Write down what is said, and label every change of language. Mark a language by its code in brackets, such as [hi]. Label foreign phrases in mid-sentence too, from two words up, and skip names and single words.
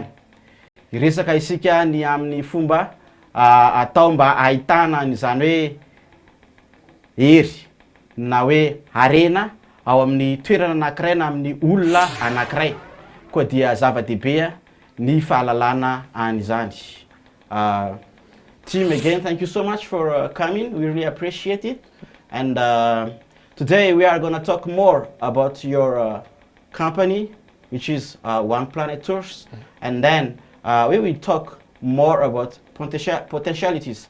[mg] Iresaka isika ny amin'ny fomba atao mba ahitana n'izany hoe hery na hoe harena ao amin'ny toerana anankiray na amin'ny olona anankiray. Koa dia zava-dehibe ny fahalalana an'izany. [en] Team, again, thank you so much for coming. We really appreciate it. And today we are going to talk more about your company, which is One Planet Tours. And then we will talk more about potentialities.